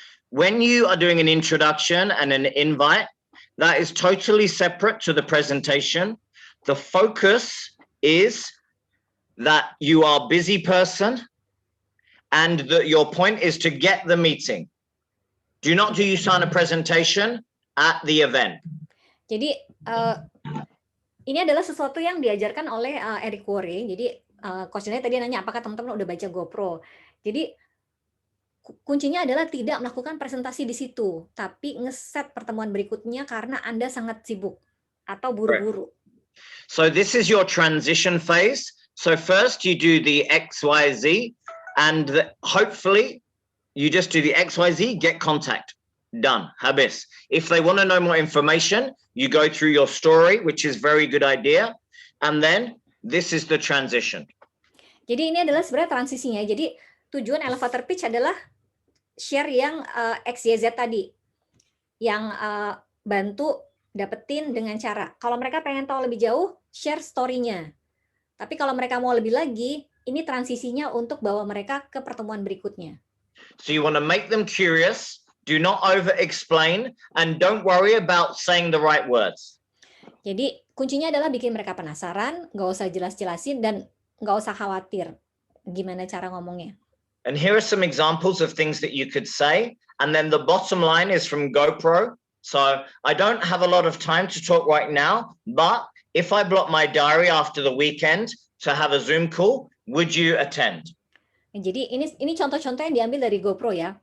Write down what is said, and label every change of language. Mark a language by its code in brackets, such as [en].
[en] When you are doing an introduction and an invite, that is totally separate to the presentation. The focus is that you are a busy person and that your point is to get the meeting. Do not do Usana presentation at the event. [id] Jadi ini adalah sesuatu yang diajarkan oleh Eric Worre. Jadi coach tadi nanya apakah teman-teman udah baca GoPro. Jadi kuncinya adalah tidak melakukan presentasi di situ, tapi ngeset pertemuan berikutnya karena Anda sangat sibuk atau buru-buru. [en] So this is your transition phase. So first you do the XYZ, and hopefully you just do the XYZ, get contact. Done. Habis. If they want to know more information, you go through your story, which is very good idea. And then this is the transition. [id] Jadi ini adalah sebenarnya transisinya. Jadi tujuan elevator pitch adalah share yang XYZ tadi, yang bantu dapetin dengan cara. Kalau mereka pengen tahu lebih jauh, share story-nya. Tapi kalau mereka mau lebih lagi, ini transisinya untuk bawa mereka ke pertemuan berikutnya. [en] So you want to make them curious, do not over-explain, and don't worry about saying the right words. [id] Jadi kuncinya adalah bikin mereka penasaran, nggak usah jelas-jelasin, dan nggak usah khawatir gimana cara ngomongnya. [en] And here are some examples of things that you could say. And then the bottom line is from GoPro. So I don't have a lot of time to talk right now, but if I block my diary after the weekend to have a Zoom call, would you attend? [id] Jadi ini contoh-contoh yang diambil dari GoPro ya.